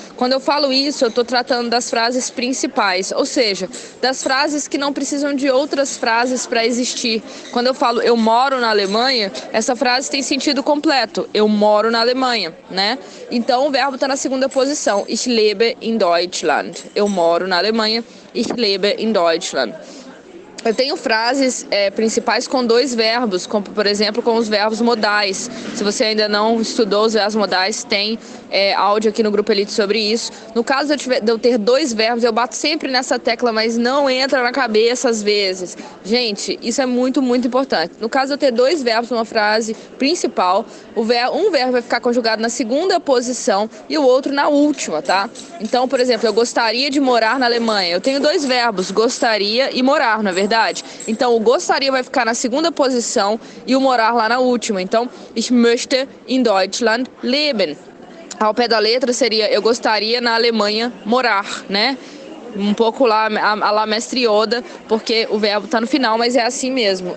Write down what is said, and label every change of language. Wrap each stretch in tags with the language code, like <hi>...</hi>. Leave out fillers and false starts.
<pt>Quando eu falo isso, eu estou tratando das frases principais, ou seja, das frases que não precisam de outras frases para existir. Quando eu falo eu moro na Alemanha, essa frase tem sentido completo. Eu moro na Alemanha, né? Então o verbo está na segunda posição.</pt> <de>Ich lebe in Deutschland.</de> <pt>Eu moro na Alemanha.</pt> <de>Ich lebe in Deutschland.</de> <pt>Eu tenho frases principais com dois verbos, como por exemplo com os verbos modais. Se você ainda não estudou os verbos modais, tem áudio aqui no Grupo Elite sobre isso. No caso de eu ter dois verbos, eu bato sempre nessa tecla, mas não entra na cabeça às vezes. Gente, isso é muito, muito importante. No caso de eu ter dois verbos numa frase principal, um verbo vai ficar conjugado na segunda posição e o outro na última, tá? Então, por exemplo, eu gostaria de morar na Alemanha. Eu tenho dois verbos, gostaria e morar, não é verdade? Então, o gostaria vai ficar na segunda posição e o morar lá na última.</pt> <de>Então, ich möchte in Deutschland leben.</de> <pt>Ao pé da letra seria eu gostaria na Alemanha morar, né? Um pouco lá a la Mestre Yoda, porque o verbo está no final, mas é assim mesmo.</pt>